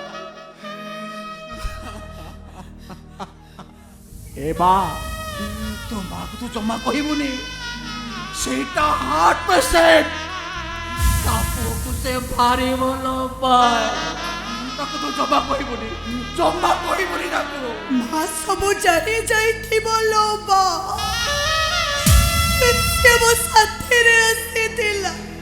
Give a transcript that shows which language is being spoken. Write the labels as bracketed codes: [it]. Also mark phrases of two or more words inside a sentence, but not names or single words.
[or] ଏ ମା ତୋ ମାକୁ ତୁ ଜମା କହିବୁନି। ସେଇଟା [en] heart patient. [or] ତା ପୁଅକୁ ସେ ଭାରି ଭଲ ପାଏ। ତାକୁ ତୁ ଜମା କହିବୁନି, ଜମା କହିବୁନି ତାକୁ। ମା ସବୁ ଜାଣି ଯାଇଥିବ ଲୋବା ସେ ମୋ ସାଥିରେ ଆସିଥିଲା